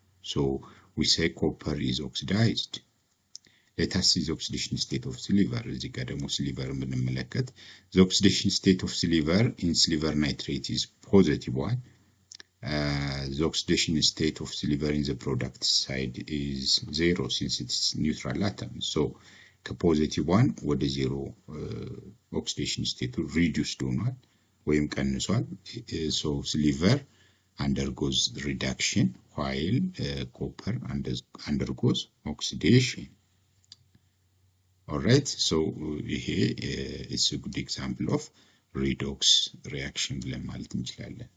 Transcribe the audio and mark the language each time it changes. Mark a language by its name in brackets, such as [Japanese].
[English] So we say copper is oxidized. Let us see the oxidation state of silver. እዚህ ጋር ደግሞ silver ብንመለከት the oxidation state of silver in silver nitrate is +1. The oxidation state of silver in the product side is 0 since it's neutral atom. [Amharic] So ከ1 ወደ 0 oxidation state reduced ሆኗል ወይም ቀንሷል. [English] So silver undergoes reduction while copper undergoes oxidation. Alright, so here is a good example of redox reaction ብለን ማለት እንችላለን.